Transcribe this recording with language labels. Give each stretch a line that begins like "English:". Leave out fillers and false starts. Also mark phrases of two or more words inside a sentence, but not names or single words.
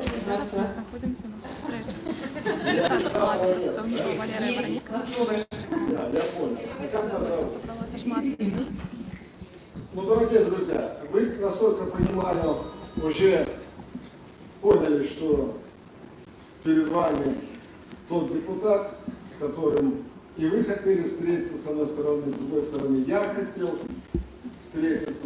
Ukrainian: Зараз ми знаходимося на зустрічі. Представників Валерія Воронецького.
Russian: Я понял.
Belarusian: Собралося шмат людей.
Russian: Ну, дорогие друзья, вы, насколько понимаю, уже поняли, что перед вами тот депутат, с которым и вы хотели встретиться с одной стороны, с другой стороны я хотел встретиться.